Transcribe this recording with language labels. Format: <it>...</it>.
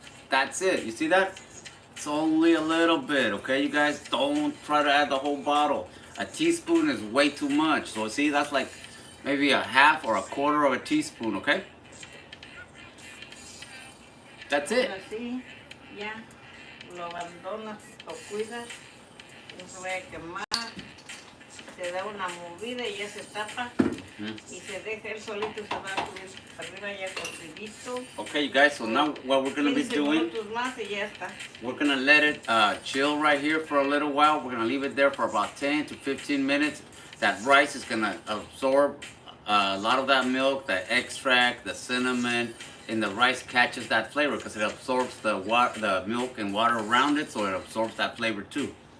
<en>That's it. You see that? It's only a little bit. Okay, you guys, don't try to add the whole bottle. A teaspoon is way too much. So see, that's like maybe a half or a quarter of a teaspoon. Okay. That's it.</en> <es>Así, ya, lo abandonas, lo cuidas, no se vaya a quemar, se da una movida y ya se tapa y se deja él solito, se va a subir arriba ya cocidito.</es> <en>Okay, you guys, so now what we're gonna be</en> <es>15</es> <en>doing,</en> <es>minutos más y ya está.</es> <en>we're gonna let it chill right here for a little while. We're gonna leave it there for about 10 to 15 minutes. That rice is gonna absorb a lot of that milk, that extract, the cinnamon, and the rice catches that flavor because it absorbs the milk and water around it, so it absorbs that flavor too.</en>